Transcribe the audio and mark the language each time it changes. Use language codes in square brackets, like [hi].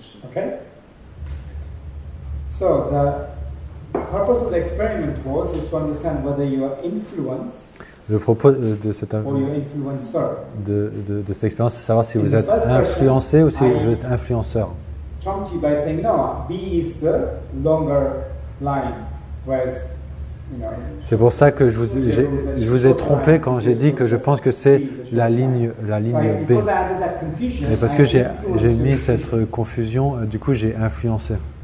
[en] Okay? So the purpose of the experiment was is to understand whether you are influenced [fr] Le propos de cette, [en] or you're influencer. [fr] de cette expérience, c'est savoir si vous êtes influencé ou si vous êtes influenceur. [en] Trumped you by saying no, B is the longer line, whereas [fr] C'est pour ça que je vous ai trompé quand j'ai dit que je pense que c'est la ligne B. Mais parce que j'ai mis cette confusion, du coup j'ai influencé.